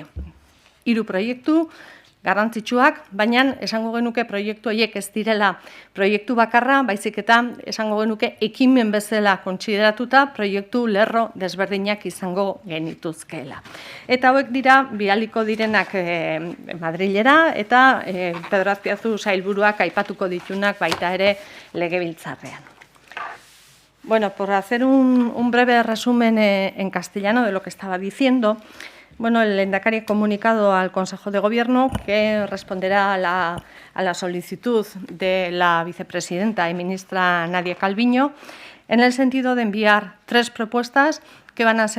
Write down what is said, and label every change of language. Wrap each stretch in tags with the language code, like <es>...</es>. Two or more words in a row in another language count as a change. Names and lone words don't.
<eu>3 proiektu, garrantzitsuak, baina esango genuke proiektu horiek ez direla proiektu bakarra, baizik eta esango genuke ekimen bezala kontsideratuta proiektu lerro desberdinak izango genituzkeela. Eta hauek dira bidaliko direnak Madrilera eta Pedro Azpiazu sailburuak aipatuko ditunak baita ere legebiltzarrean. Bueno,</eu> <es>por hacer un breve resumen en castellano de lo que estaba diciendo, bueno, el Lehendakari ha comunicado al Consejo de Gobierno que responderá a la solicitud de la vicepresidenta y ministra Nadia Calviño en el sentido de enviar 3 propuestas que van a ser</es>